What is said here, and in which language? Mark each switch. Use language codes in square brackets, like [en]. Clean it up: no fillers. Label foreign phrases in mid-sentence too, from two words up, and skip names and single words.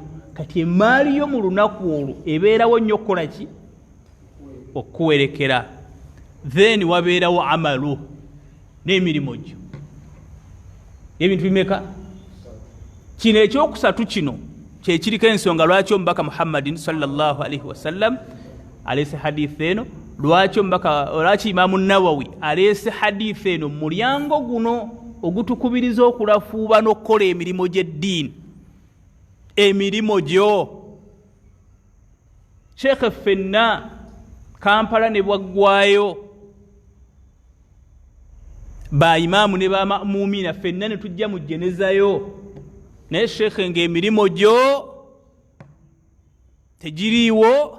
[lg] Kati emaali yo mu lunaku olwo ebeerawo nnyo okukola ki? Okuwerekera. Then wabeerawo amalu n'emirimu gyo. Ebintu bimeka? Kino ekyokusatu kino kye kiriko ensonga lwaki omubaka Muhammadin [ar] صلى الله عليه وسلم [lg] aleese hadithi eno, lwaki Imaamu Nawawi aleese hadithi eno mu mulyango guno ogutukubiriza okulafuuba n'okukola emirimu gy'eddiini. Emirimu gyo Sheikh ffenna Kampala ne bwaggwayo, ba imaamu ne ba ma'muumina ffenna ne tujja mu jenezayo, naye Sheikh ng'emirimu gyo tegiriiwo.